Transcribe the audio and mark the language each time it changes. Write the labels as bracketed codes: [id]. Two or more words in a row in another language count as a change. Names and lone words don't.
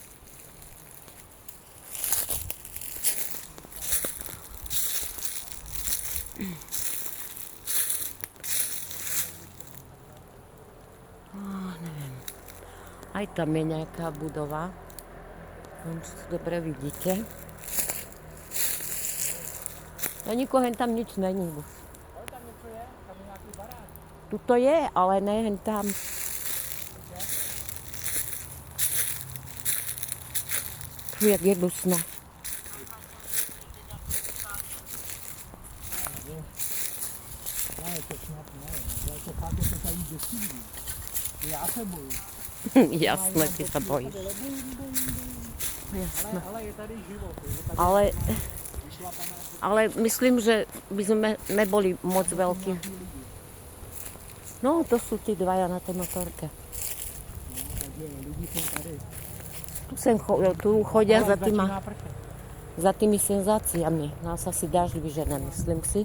[sk] Neviem. Aj tam je nejaká budova. Neviem, či to dobre vidíte. No nikoho hen tam nič není. [cs] Ale tam něco je, tam je nějaký barák. Tuto je, ale ne hen tam. Tu jak je dusno. Ne, to snad ne, ale to fakt je to tady děsivý. Já se bojím. [sk] Jasné, ty sa bojíš. Jasné. [cs] Ale je tady život. Je tady [sk] Ale myslím, že by sme neboli moc veľkí. No, to sú tí dvaja na tej motorke. [cs] takže lidi jsou tady. [sk] Tu chodia [cs] Ale za začíná prchat. [sk] tými senzáciami. Nás asi dážď vyžene, myslím si.